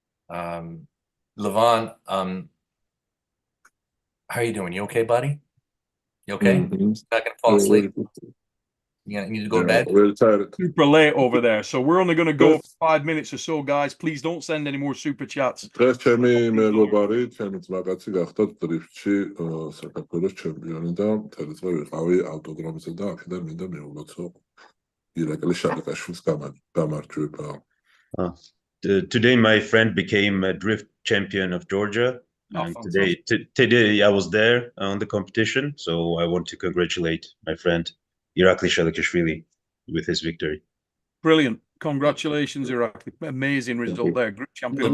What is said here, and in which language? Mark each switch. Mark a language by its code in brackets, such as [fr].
[en] Levan, how are you doing? You okay, buddy? You okay? Mhm. Not gonna fall asleep. Very, You need to go to bed. very tired. Super late over there. So we're only going to go Yes. for 5 minutes or so, guys. Please don't send any more super chats. [ka] დღეს ჩემი მეგობარი, ჩემი ძმაკაცი გახდა დრიფტში საქართველოს ჩემპიონი და მთელი დღე ვიყავი ავტოდრომზე და აქედან მინდა მეულოცო ირაკლი შალიკაშვილს გამარჯვება. [en] Today my friend became a drift champion of Georgia. And today I was there on the competition, so I want to congratulate my friend Irakli Shalikashvili with his victory. Brilliant. Congratulations, Irakli. Amazing result there. Group champion.